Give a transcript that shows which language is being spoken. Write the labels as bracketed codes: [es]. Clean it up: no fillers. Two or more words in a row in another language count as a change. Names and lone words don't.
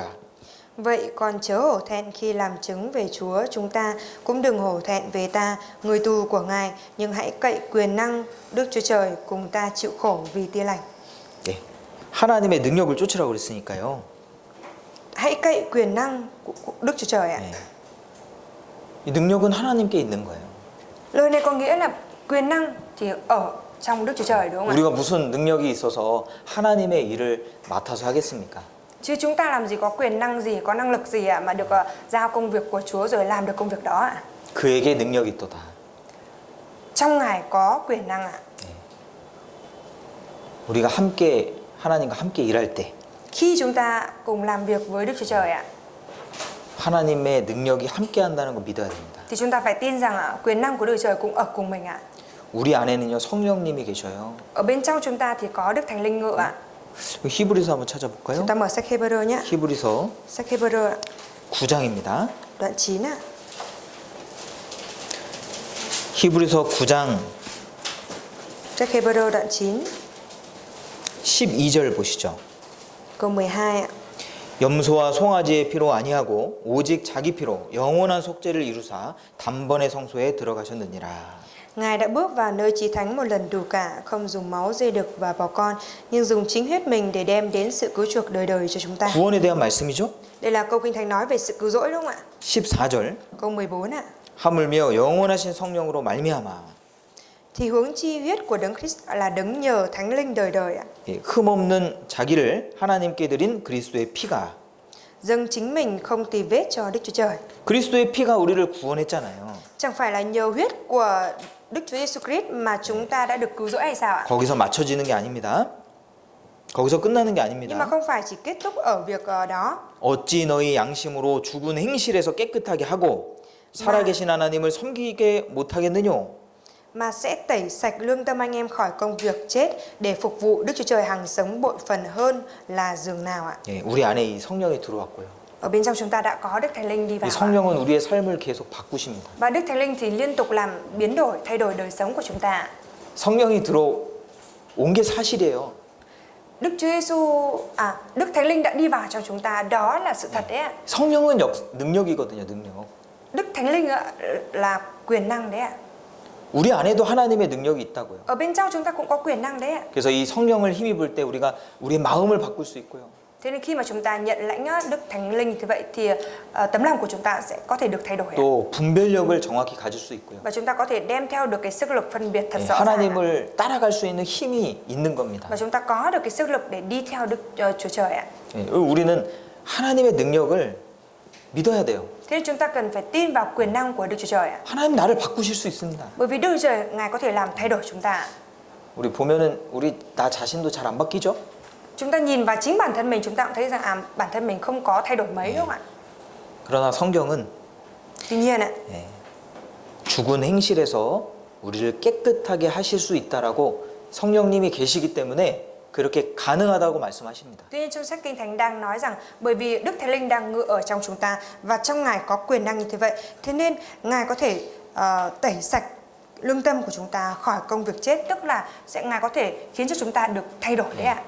[vi] Vậy còn chớ hổ thẹn khi làm chứng về Chúa, chúng ta cũng đừng hổ thẹn về ta, người tù của Ngài, nhưng hãy cậy quyền năng Đức Chúa Trời cùng ta chịu khổ vì Tin lành. [ko] 네, 하나님의 능력을 쫓으라고 그랬으니까요. Hãy cậy quyền năng của Đức Chúa Trời ạ. 네. 이 능력은 하나님께 있는 거예요. [vi] Lời này có nghĩa là quyền năng thì ở trong Đức Chúa Trời, đúng không ạ? [ko] 우리가 무슨 능력이 있어서 하나님의 일을 맡아서 하겠습니까? [vi] Chứ chúng ta làm gì có quyền năng gì, có năng lực gì ạ mà được giao công việc của Chúa rồi làm được công việc đó ạ? [ko] 그에게 능력이 있도다. [vi] Trong Ngài có quyền năng ạ. [ko] 우리가 함께 하나님과 함께 일할 때 [vi] Khi chúng ta cùng làm việc với Đức Chúa Trời ạ, [ko] 하나님의 능력이 함께 한다는 거 믿어야 됩니다. [vi] thì chúng ta phải tin rằng quyền năng của Đức Chúa Trời cũng ở cùng mình ạ. [ko] 우리 안에는요 성령님이 계셔요. [vi] Ở bên trong chúng ta thì có Đức Thánh Linh ngự ạ. [ko] 히브리서 한번 찾아볼까요? [vi] Chúng ta mở sách Hebrew nhé. [ko] 히브리서 [vi] Sách Hebrew ạ. [ko] 9장입니다. [vi] Đoạn 9 ạ. [ko] 히브리서 9장 [vi] Sách Hebrew đoạn 9 [ko] 12절 보시죠. [vi] câu 12 ạ. [ko] 염소와 송아지의 피로 아니하고 오직 자기 피로 영원한 속죄를 이루사 단번에 성소에 들어가셨느니라. [vi] Ngài đã bước vào nơi chí thánh một lần đủ cả, không dùng máu dê đực và bò con, nhưng dùng chính huyết mình để đem đến sự cứu chuộc đời đời cho chúng ta. [ko] 구원에 대한 말씀이죠. [vi] Đây là câu Kinh Thánh nói về sự cứu rỗi đúng không ạ? [ko] 14절. [vi] Câu 14 ạ. [ko] 하물며 영원하신 성령으로 말미암아 [vi] Thì hướng chi huyết của Đấng Christ là đấng nhờ Thánh Linh đời đời ạ. [ko] 흠없는 자기를 하나님께 드린 그리스도의 피가 [vi] Dâng chính mình không tì vết cho Đức Chúa Trời. [ko] 그리스도의 피가 우리를 구원했잖아요. [vi] Chẳng phải là nhờ huyết của Đức Chúa Giêsu Christ mà chúng ta đã được cứu rỗi hay sao ạ? [ko] 거기서 맞춰지는 게 아닙니다. 거기서 끝나는 게 [vi] Nhưng mà [ko] 아닙니다. [vi] không phải chỉ kết thúc ở việc đó. [ko] 어찌 너희 양심으로 죽은 행실에서 깨끗하게 하고 살아계신 하나님을 섬기게 못하겠느뇨? [vi] Mà sẽ tẩy sạch lương tâm anh em khỏi công việc chết để phục vụ Đức Chúa Trời hằng sống bội phần hơn là giường nào ạ? [ko] 예, 우리 안에 이 성령이 들어왔고요. [vi] Ở bên trong chúng ta đã có Đức Thánh Linh đi [ko] 이 [vi] vào. [ko] 성령은 우리의 삶을 계속 바꾸십니다. [vi] Và Đức Thánh Linh thì liên tục làm biến đổi, thay đổi đời sống của chúng ta. [ko] 성령이 들어온 게 사실이에요. [vi] Đức Thánh Linh đã đi vào trong chúng ta, đó là sự thật đấy ạ. [ko] 성령은 능력이거든요, 능력. [vi] Đức Thánh Linh ạ, là quyền năng đấy ạ. [ko] 우리 안에도 하나님의 능력이 있다고요. [vi] Ở bên trong chúng ta cũng có quyền năng đấy ạ. [ko] 그래서 이 성령을 힘입을 때 우리가 우리의 마음을 바꿀 수 있고요. [vi] Thế nên khi mà chúng ta nhận lãnh Đức Thánh Linh như vậy thì tấm lòng của chúng ta sẽ có thể được thay đổi ạ. [ko] 또 분별력을 정확히 가질 수 있고요. [vi] Và chúng ta có thể đem theo được cái sức lực phân biệt thật [ko] 예, [vi] rõ ràng. [ko] 하나님을 따라갈 수 있는 힘이 있는 겁니다. [vi] Và chúng ta có được cái sức lực để đi theo Đức Chúa Trời ạ. [ko] 예, 우리는 하나님의 능력을 믿어야 돼요. [vi] Thế nên chúng ta cần phải tin vào quyền năng của Đức Chúa Trời ạ. [ko] 하나님 나를 바꾸실 수 있습니다. [vi] Bởi vì Đức Chúa Trời Ngài có thể làm thay đổi chúng ta. [ko] 우리 보면은 우리 나 자신도 잘 안 바뀌죠? [vi] Chúng ta nhìn vào chính bản thân mình, chúng ta cũng thấy rằng bản thân mình không có thay đổi mấy đúng không ạ? [ko] 그러나 성경은 [vi] Tuy nhiên ạ, [ko] 예, 죽은 행실에서 우리를 깨끗하게 하실 수 있다라고 성령님이 계시기 때문에 그렇게 가능하다고 말씀하십니다. [vi] tuy nhiên trong sách Kinh Thánh đang nói rằng bởi vì Đức Thánh Linh đang ngự ở trong chúng ta và trong Ngài có quyền năng như thế vậy, thế nên Ngài có thể tẩy sạch lương tâm của chúng ta khỏi công việc chết, tức là Ngài có thể khiến cho chúng ta được thay đổi đấy ạ.